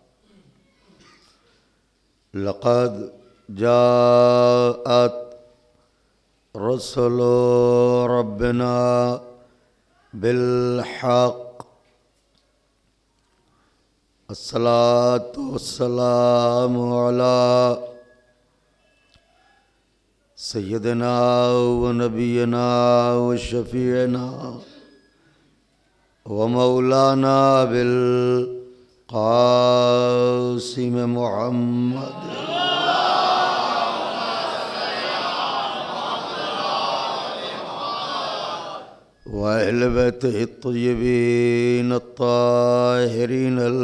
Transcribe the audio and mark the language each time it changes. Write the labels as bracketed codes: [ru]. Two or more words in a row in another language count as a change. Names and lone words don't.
[ar] لقد جاءت رسل ربنا بالحق۔ الصلاة والسلام على سیدنا و نبینا و شفیعنا و مولانا بالقاسم محمد و اہل بیتہ الطیبین الطاہرین